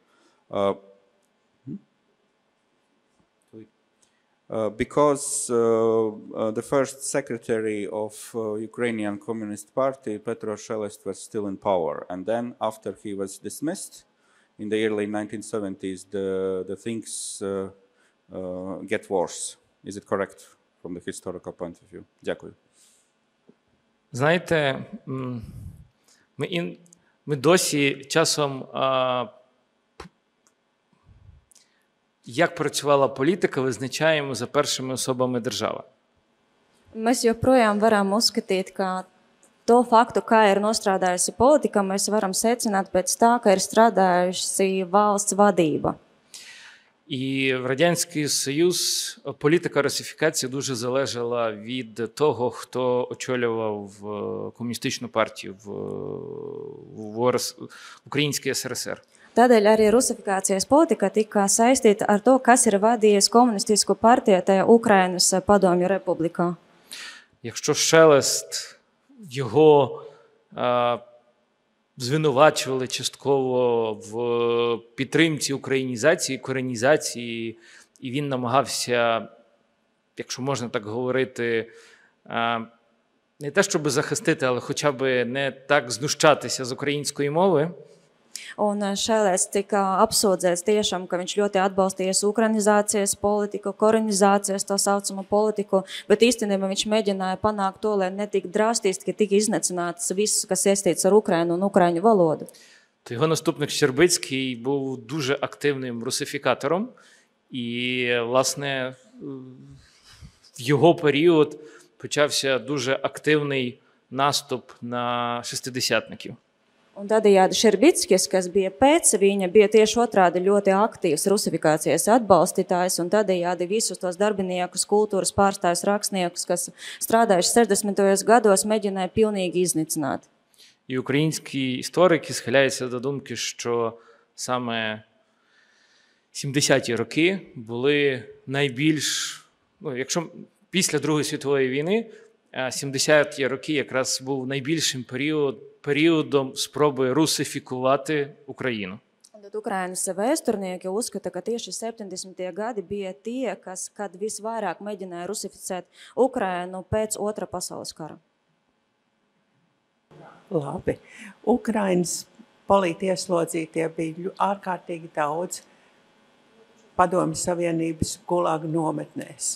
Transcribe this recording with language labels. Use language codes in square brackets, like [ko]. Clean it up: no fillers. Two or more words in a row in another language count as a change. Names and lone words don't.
[en] Because the first secretary of Ukrainian Communist Party, Petro Shelest, was still in power. And then after he was dismissed in the early 1970s, the things get worse. Is it correct from the historical point of view? [uk] Дякую. Знаєте, ми досі часом, як працювала політика, визначаємо за першими особами держави. [lv] Mēs joprojām varam uzskatīt, ka to faktu, kā ir nostrādājusi politika, mēs varam secināt pēc tā, ka ir strādājusi valsts vadība. [uk] І в Радянський Союз політика русифікації дуже залежала від того, хто очолював комуністичну партію в Українській СРСР. [lv] Tādēļ arī rusifikācijas politika tika saistīta ar to, kas ir vadījis komunistisko partiju tajā Ukrainas padomju republikā. [uk] Якщо Шелест, його звинувачували частково в підтримці українізації, коренізації, і він намагався, якщо можна так говорити, не те, щоб захистити, але хоча б не так знущатися з української мови. [lv] Un Šelēsts tika apsūdzēts tiešām, ka viņš ļoti atbalstījis ukrainizācijas politiku, koreņizācijas, tā saucamo politiku, bet īstenībā viņš mēģināja panākt to, lai netik drastiski tika iznecināts viss, kas saistīts ar Ukrainu un ukraiņu valodu. [uk] То його наступник Щербицький був дуже активним русифікатором, і, власне, в його період почався дуже активний наступ на шестидесятників. [lv] Un tādējādi Šerbickis, kas bija pēc viņa, bija tieši otrādi ļoti aktīvs rusifikācijas atbalstītājs, un tādējādi visus tos darbiniekus, kultūras pārstāvjus, rakstniekus, kas strādājuši 60. gados, mēģināja pilnīgi iznicināt. [uk] І українські історики схиляються до думки, що саме 70-ті роки були найбільш, якщо після Другої світової війни, 70-ті роки якраз був найбільшим періодом спроби русифікувати Україну. [lv] Tad Ukrainas vēsturnieki uzskata, ka tieši 70. gadi bija tie, kad visvairāk mēģināja rusificēt Ukrainu pēc Otra pasaules kara. Labi. Ukrainas politieslodzītie bija ārkārtīgi daudz Padomju Savienības Gulaga nometnēs.